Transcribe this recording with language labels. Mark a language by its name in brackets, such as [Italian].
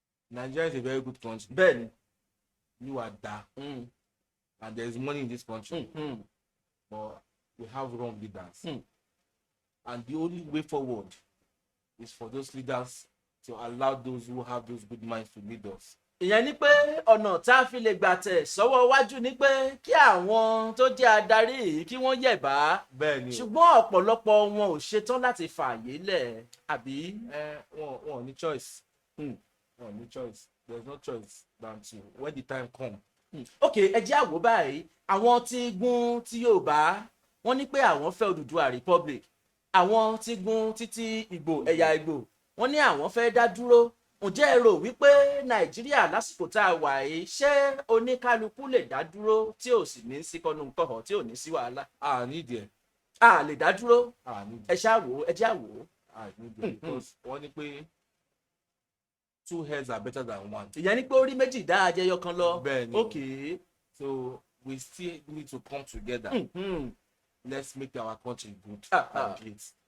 [English] Nigeria is a very good country. [Yoruba] bẹ́ẹ̀ni. [English] You are there, and there is money in this country, but we have wrong leaders, and the only way forward is for those leaders to allow those who have those good minds to lead us. [Yoruba] ìyẹn ni pé ọ̀nà tá a fi lè gbà tẹ̀ sọ́wọ́ iwájú ni pé kí àwọn tó jẹ́ adarí yìí kí wọ́n yẹ̀bá ṣùgbọ́n ọ̀pọ̀lọpọ̀ wọn ò ṣetán láti fààyè lẹ̀ àbí. wọn ò ní choice. Wọn ò ní choice. [English] There's no choice than to when the time come. [Yoruba] Okay, ẹ jẹ́ àwò báyìí àwọn tí gun ti Yorùbá wọ́n ní pé àwọn fẹ́ Odùduwà Republic àwọn tí gun títí Ìgbò ẹ̀yà Ìgbò wọ́n ní àwọn fẹ́ dá dúró ǹjẹ́ ẹ rò wípé Nàìjíríà lásìkò tá a wà yìí ṣé oníkálukú lè dá dúró tí ò sì ní sí kọ́nu kọ̀họ̀ tí ò ní sí wàhálà. a nídìí ẹ. a lè dá dúró. a nídìí ẹ ṣáà wò ẹ jẹ́ àwò. a nídìí ẹ because wọ́n ní pé [English] two heads are better than one. [Yoruba] ìyẹn ni pé orí méjì dá ajẹyọ kan lọ. bẹ́ẹ̀ni. [English] Okay. So we still need to come together. Let's make our country good and great.